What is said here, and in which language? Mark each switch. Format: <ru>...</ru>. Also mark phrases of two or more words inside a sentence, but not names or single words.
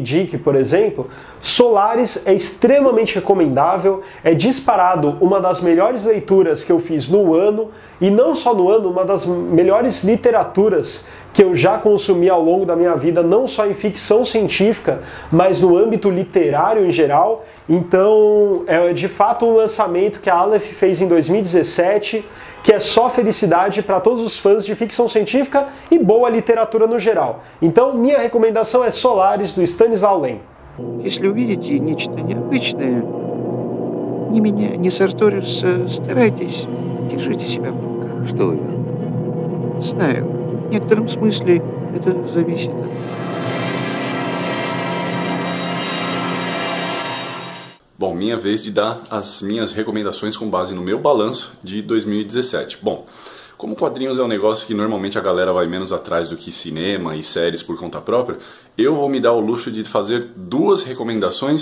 <pt>Dick, por exemplo, Solaris é extremamente recomendável, é disparado uma das melhores leituras que eu fiz no ano, e não só no ano, uma das melhores literaturas que eu já consumi ao longo da minha vida, não só em ficção científica, mas no âmbito literário em geral. Então é de fato um lançamento que a Aleph fez em 2017, que é só felicidade para todos os fãs de ficção científica e boa literatura no geral. Então minha recomendação é Solaris, do Stanisław Lem.</pt> <ru>Если увидите нечто необычное, ни меня, ни Сарториуса, старайтесь, держите себя в руках. Что вы? Знаю, в некотором смысле это зависит от...</ru> <pt>Bom, minha vez de dar as minhas recomendações com base no meu balanço de 2017. Bom, como quadrinhos é um negócio que normalmente a galera vai menos atrás do que cinema e séries por conta própria, eu vou me dar o luxo de fazer duas recomendações.</pt>